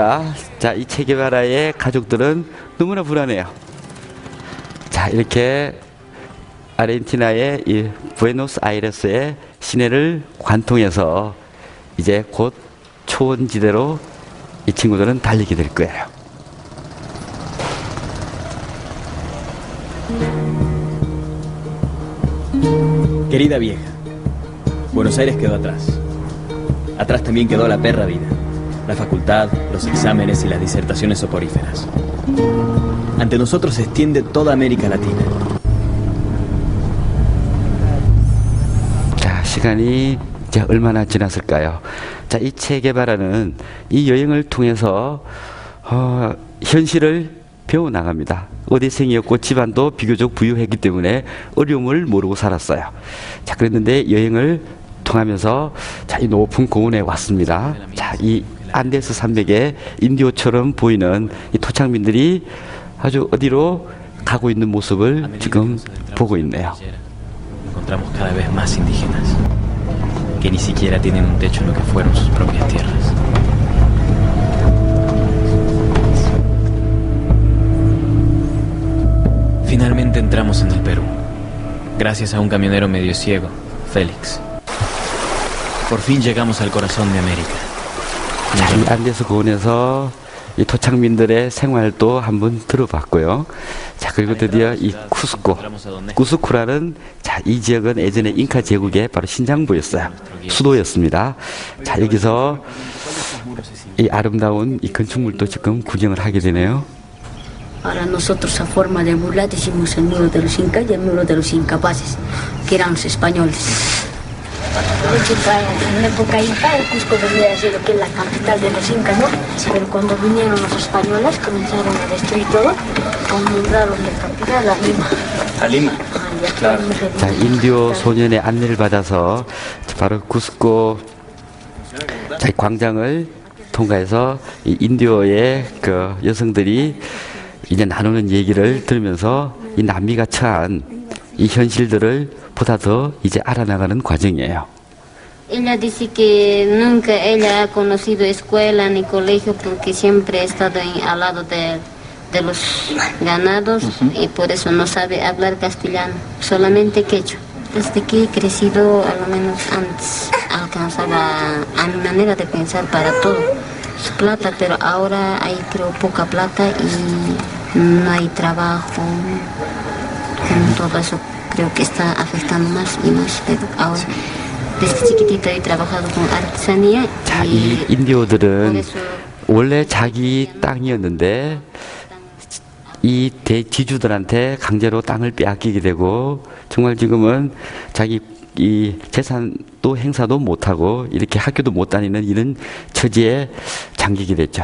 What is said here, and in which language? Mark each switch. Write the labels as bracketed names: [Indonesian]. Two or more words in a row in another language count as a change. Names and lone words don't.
[Korean] 자, 이 체게바라의 가족들은 너무나 불안해요. 자, 자, 이렇게 아르헨티나의 이 부에노스아이레스의 시내를 관통해서 이제 곧 초원지대로 이 친구들은 달리게 될 거예요. [Spanish] Querida vieja, Buenos Aires quedó atrás. Atrás también quedó la perra vida, la facultad, los exámenes y las disertaciones soporíferas. Ante nosotros se extiende toda América Latina. [Korean] 자, 시간이 이제 얼마나 지났을까요? 자, 이 체게바라는 이 여행을 통해서 현실을 배워나갑니다. 어디생이었고 집안도 비교적 부유했기 때문에 어려움을 모르고 살았어요. 자, 그랬는데 여행을 통하면서 자, 이 높은 고원에 왔습니다. 자, 이 안데스 산맥에 인디오처럼 보이는 이 토착민들이 아주 어디로 가고 있는 모습을 지금 보고 있네요. [Spanish] Encontramos cada vez más indígenas que ni siquiera tienen un techo en lo que fueron sus propias tierras. Finalmente entramos en el Perú, gracias a un camionero medio ciego, Félix. Por fin llegamos al corazón de América. [Korean] 자, 이 안데스 고원에서 이 토착민들의 생활도 한번 들어봤고요. 자, 그리고 드디어 이 쿠스코라는 자, 이 지역은 예전에 잉카 제국의 바로 신장부였어요. 수도였습니다. 자, 여기서 이 아름다운 이 건축물도 지금 구경을 하게 되네요. [Spanish] Para nosotros a forma de burla decimos el muro de los incas y el muro de los incapaces, que eran los españoles. En la época inca, el Cusco vendría a ser lo que es la capital de los incas, ¿no? Pero cuando vinieron los españoles comenzaron a destruir todo, nombraron de capital a Lima. A Lima. Claro. [Korean] 자, 인디오 소년의 안내를 받아서 바로 쿠스코 자, 광장을 통과해서 이 인디오의 그 여성들이 이제 나누는 얘기를 들으면서 이 남미가 처한 이 현실들을 보다 더 이제 알아나가는 과정이에요. [Spanish] Ella dice que nunca ella ha conocido escuela ni colegio porque siempre ha estado al lado de los ganados y por eso no sabe hablar castellano, solamente quechua. Desde que he crecido, a lo menos antes, alcanzaba a mi manera de pensar para todo su plata, pero ahora hay creo poca plata y no hay trabajo. Con todo eso creo que está afectando más y más, pero ahora desde chiquitito he trabajado con artesanía. [Korean] 자, 이 인디오들은 원래 자기 땅이었는데 이 대지주들한테 강제로 땅을 빼앗기게 되고 정말 지금은 자기 이 재산도 행사도 못하고 이렇게 학교도 못 다니는 이런 처지에 잠기게 됐죠.